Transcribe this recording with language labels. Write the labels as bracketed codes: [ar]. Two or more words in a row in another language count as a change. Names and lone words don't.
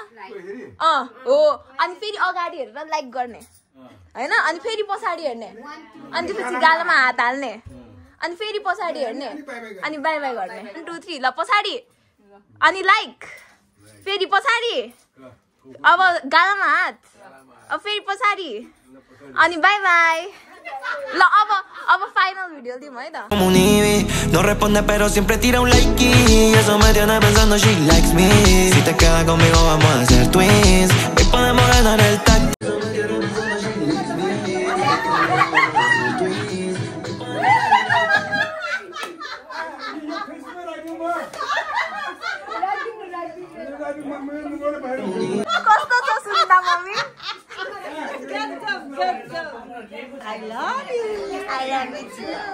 [ne] हो, अनि फेरि अगाडि हेरेर लाइक गर्ने हैन, अनि फेरि पछाडि हेर्ने, अनि त्यसपछि गालामा हात हाल्ने, अनि फेरि पछाडि हेर्ने, अनि [en] bye bye [ne] गर्ने। 1 2 3 ल पछाडि, अनि लाइक, फेरि पछाडि, अब गालामा हात, अब फेरि पछाडि, अनि [en] bye bye. [ne] ल अब फाइनल भिडियो दिउँ है त। [es] No responde pero siempre tira un like y eso me tiene pensando [en] she likes me. [es] Si te quedas conmigo vamos a hacer twins. Hoy podemos ganar el tag. [ne] कस्तो छ सुन्दा मम्मी? [en] I love you. I love you too.